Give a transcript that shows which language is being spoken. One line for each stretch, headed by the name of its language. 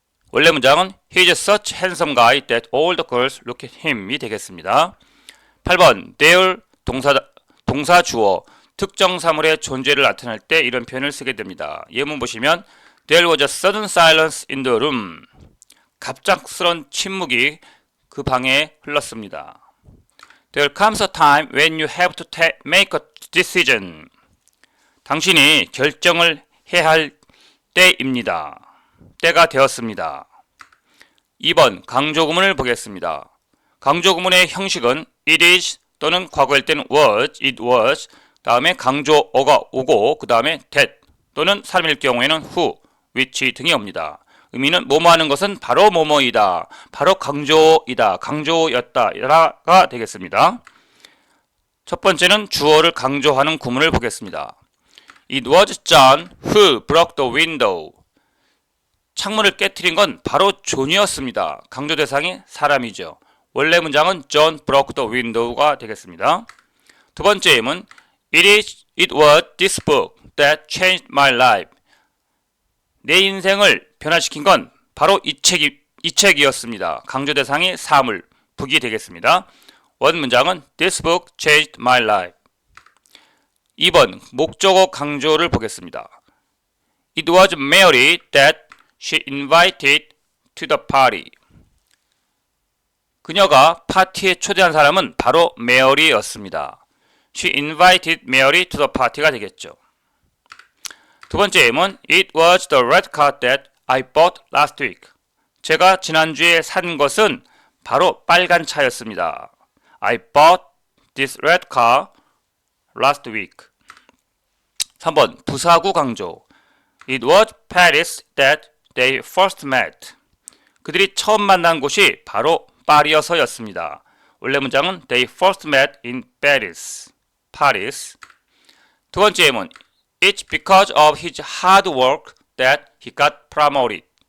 Korean: 원래 문장은
English: He is such a handsome guy that all the girls look at him이
Korean: 되겠습니다. 8번 there 동사 주어 특정 사물의 존재를 나타낼 때 이런 표현을 쓰게 됩니다. 예문 보시면
English: There was a sudden silence in the room.
Korean: 갑작스런 침묵이 그 방에 흘렀습니다.
English: There comes a time when you have to make a decision.
Korean: 당신이 결정을 해야 할 때입니다. 때가 되었습니다. 2번 강조구문을 보겠습니다. 강조구문의 형식은 it is 또는 과거일 때는 was, it was 다음에 강조어가 오고 그 다음에 that 또는 사람일 경우에는 who, which 등이 옵니다. 의미는 뭐뭐 하는 것은 바로 뭐뭐이다. 바로 강조이다. 강조였다가 되겠습니다. 첫 번째는 주어를 강조하는 구문을 보겠습니다.
English: It was John who broke the window.
Korean: 창문을 깨트린 건 바로 존이었습니다. 강조 대상이 사람이죠. 원래 문장은
English: John broke the window가
Korean: 되겠습니다. 두 번째 예문
English: It was this book that changed my life.
Korean: 내 인생을 변화시킨 건 바로 이 책이었습니다. 강조 대상이 사물, 북이 되겠습니다. 원 문장은
English: This book changed my life.
Korean: 2번 목적어 강조를 보겠습니다.
English: It was Mary that she invited to the party.
Korean: 그녀가 파티에 초대한 사람은 바로 메어리였습니다.
English: She invited Mary to the party가
Korean: 되겠죠. 두 번째 예문
English: It was the red car that I bought last week.
Korean: 제가 지난주에 산 것은 바로 빨간 차였습니다.
English: I bought this red car last week.
Korean: 3번 부사구 강조
English: It was Paris that they first met.
Korean: 그들이 처음 만난 곳이 바로 파리여서였습니다. 원래 문장은
English: They first met in Paris.
Korean: 두 번째 예문
English: It's because of his hard work that he got promoted.